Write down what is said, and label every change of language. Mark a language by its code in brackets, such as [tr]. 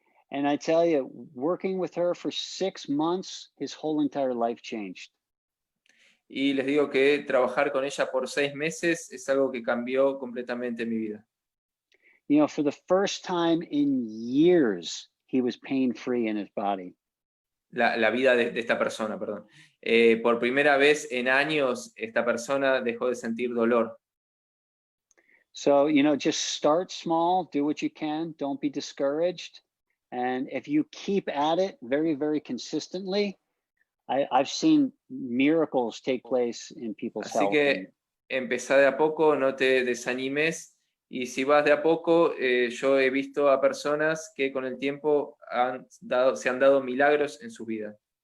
[en] And I tell you, working with her for 6 months, his whole entire life changed. [es] Y les digo que trabajar con ella por 6 meses es algo que cambió completamente mi vida. [en] You know, for the first time in years, he was pain-free in his body. [es] La vida de esta persona, perdón. Por primera vez en años, esta persona dejó de sentir dolor. [en] So, you know, just start small, do what you can, don't be discouraged. And if you keep at it very, very consistently, I've seen miracles take place in people's [es] Así [en] health. [es] que empezá de a poco, no te desanimes. Y si vas de a poco, yo he visto a personas que con el tiempo se han dado milagros en su vida.